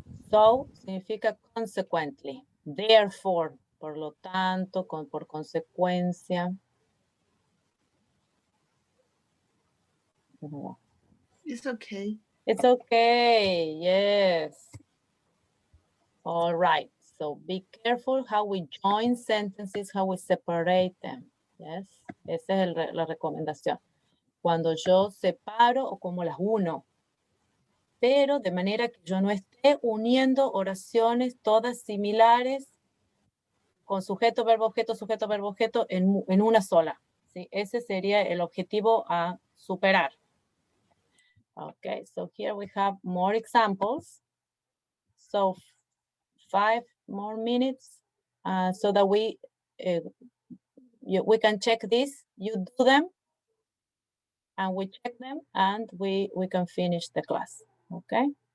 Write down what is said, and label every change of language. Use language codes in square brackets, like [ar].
[es] So significa consequently. Therefore, por lo tanto, por consecuencia. [en] It's okay. It's okay, yes. All right, so be careful how we join sentences, how we separate them. [es] Yes, esa es la recomendación. Cuando yo separo o como las uno. Pero de manera que yo no esté uniendo oraciones todas similares con sujeto, verbo, objeto en una sola. ¿Sí? Ese sería el objetivo a superar. [en] Okay, so here we have more examples. So 5 more minutes so that we can check this. You do them and we check them and we can finish the class, okay?